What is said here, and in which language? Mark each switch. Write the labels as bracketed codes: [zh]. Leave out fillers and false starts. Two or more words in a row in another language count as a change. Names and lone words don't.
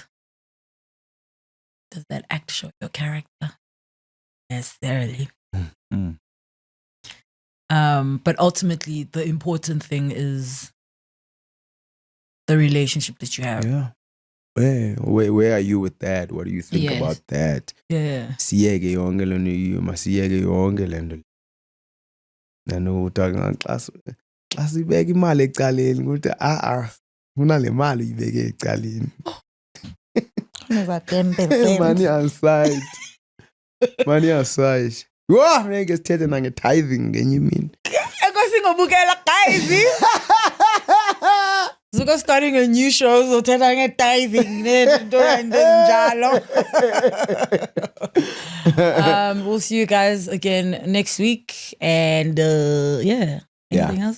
[en] Does that act show your character? Necessarily. But ultimately the important thing is the relationship that you have. Yeah. Where are you with that? What do you think about that? Yeah. [xh] Siyeke yonke le nto yiyo, masiyeke yonke le nto. Nanotaka xa sibeka imali ecaleni ukuthi kunale mali uyibeke ecaleni. [en] Money aside. Money aside. Whoa, [xh] ngeke sithethe nange-tithing ngenye imini. Enkosi ngobukela guys. Zuko [en] starting a new show, [xh] so thetha nge-tithing nento njalo. [en] We'll see you guys again next week, and anything else?